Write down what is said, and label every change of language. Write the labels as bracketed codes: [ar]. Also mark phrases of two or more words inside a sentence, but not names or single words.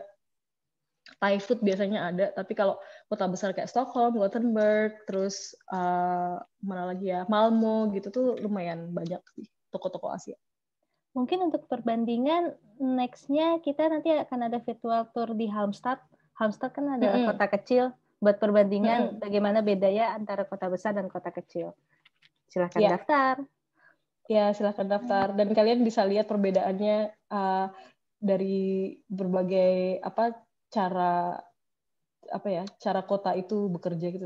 [en] Thai food [id] biasanya ada, tapi kalau kota besar kayak Stockholm, Gothenburg, terus mana lagi ya, Malmo gitu tuh lumayan banyak sih toko-toko Asia. mungkin untuk perbandingan, next-nya kita nanti akan ada [en] virtual tour [id] di Halmstad. Halmstad kan adalah kota kecil. Buat perbandingan bagaimana bedanya antara kota besar dan kota kecil. Silahkan daftar. Ya, silahkan daftar. Dan kalian bisa lihat perbedaannya dari berbagai cara kota itu bekerja gitu.